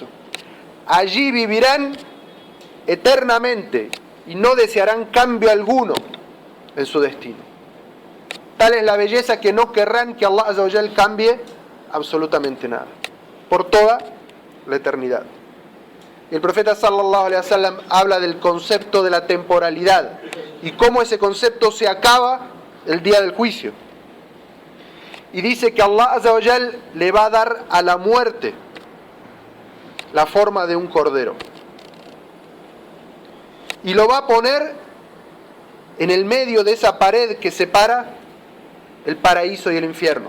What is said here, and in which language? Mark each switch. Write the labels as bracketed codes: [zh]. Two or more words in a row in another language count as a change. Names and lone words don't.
[es] Allí vivirán eternamente y no desearán cambio alguno en su destino. Tal es la belleza que no querrán que [ar] الله عز وجل [es] cambie absolutamente nada, por toda la eternidad. Y el profeta [ar] صلى الله عليه وسلم [es] habla del concepto de la temporalidad y cómo ese concepto se acaba el día del juicio. Y dice que [ar] الله عز وجل [es] le va a dar a la muerte la forma de un cordero. Y lo va a poner en el medio de esa pared que separa el paraíso y el infierno.